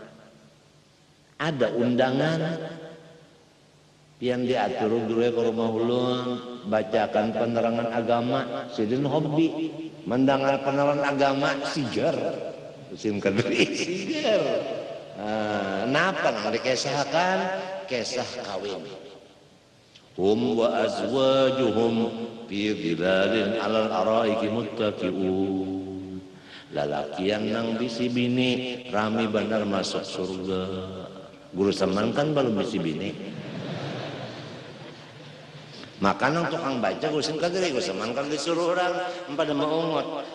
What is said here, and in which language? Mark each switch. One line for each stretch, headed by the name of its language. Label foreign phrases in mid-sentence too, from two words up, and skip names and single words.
Banjar: Ada undangan yang diatur guru ke rumah ulun, bacakan penerangan agama, sidin hobi mendengar penerangan agama sigar, Husin Qadri sigar. Napa nang dikesahkan? Kisah kawin.
Arabic: Hum wa azwajuhum fi dhilalin 'alal araiki muttaqi'un.
Banjar: Lalaki yang nang bisi bini rami benar masuk surga. Guru Seman kan belum bisi bini. Makanan tukang baca Husin Qadri, Guru Seman kan disuruh orang pada maungot.